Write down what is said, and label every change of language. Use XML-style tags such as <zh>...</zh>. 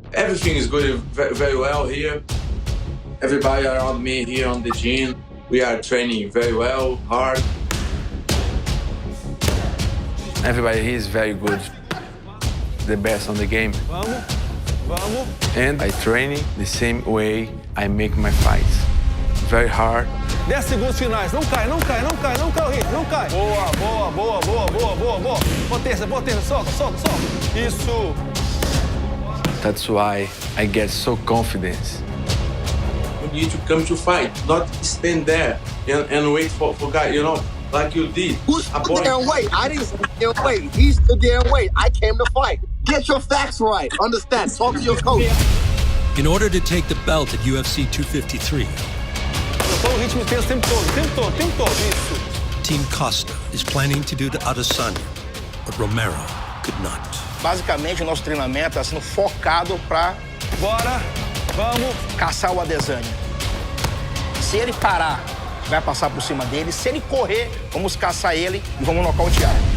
<en>Everything is going very well here. Everybody around me here on the gym, we are training very well, hard. Everybody here is very good, the best on the game.</en> <pt>Vamos, vamos.</pt> <en>And I training the same way I make my fights. Very hard.</en> <pt>10 segundos finais. Não cai, não cai, não cai, não cai o ritmo, não cai. Boa, boa, boa, boa, boa, boa, boa. Potência, potência, solta, solta, solta. Isso.</pt> <en>That's why I get so confident. You need to come to fight, not stand there and wait for guy, you know, like you did. Who stood there and wait? I didn't stand there and wait. He stood there and wait. I came to fight. Get your facts right. Understand. Talk to your coach. In order to take the belt at UFC 253,</en> <pt>O ritmo intenso o tempo todo, o tempo todo, o tempo todo. Isso.</pt> <en>Team Costa is planning to do to Adesanya what Romero could not.</en> <pt>Basicamente, o nosso treinamento está sendo focado para Bora, vamos. caçar o Adesanya. Se ele parar, vai passar por cima dele. Se ele correr, vamos caçar ele e vamos nocautear.</pt>